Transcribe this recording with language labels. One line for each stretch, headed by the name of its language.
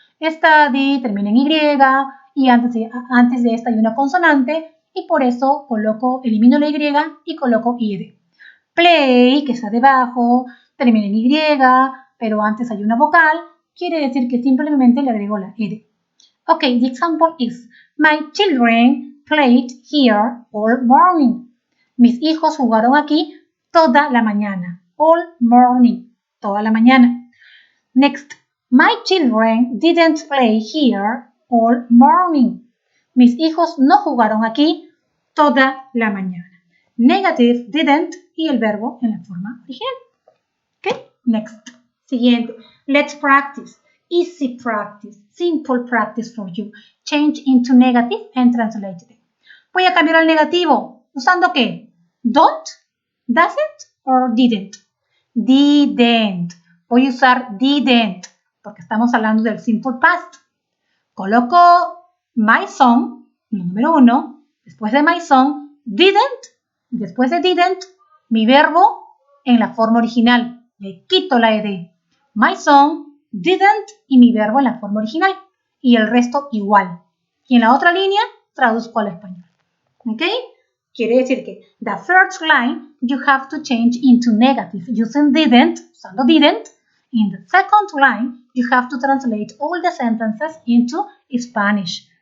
Spanish: Study termina en Y y antes de esta hay una consonante y por eso elimino la Y y coloco IED. Play, que está debajo, termina en Y, pero antes hay una vocal, quiere decir que simplemente le agrego la ED.
English: Ok, the example is, my children played here all morning.
Spanish: Mis hijos jugaron aquí toda la mañana.
English: All morning,
Spanish: toda la mañana.
English: Next, my children didn't play here all morning.
Spanish: Mis hijos no jugaron aquí toda la mañana.
English: Negative,
Spanish: didn't y el verbo en la forma original.
English: Ok, next.
Spanish: Siguiente.
English: Let's practice. Easy practice. Simple practice for you. Change into negative and translate it.
Spanish: Voy a cambiar al negativo. ¿Usando qué?
English: Don't, doesn't or didn't.
Spanish: Didn't. Voy a usar didn't porque estamos hablando del simple past. Coloco
English: my son,
Spanish: número 1, después de my son, didn't, después de didn't, mi verbo en la forma original. Le quito la ed.
English: My son, didn't
Spanish: y mi verbo en la forma original. Y el resto igual. Y en la otra línea traduzco al español. ¿Ok? Quiere decir que
English: the first line you have to change into negative using didn't,
Spanish: usando didn't.
English: In the second line, you have to translate all the sentences into Spanish.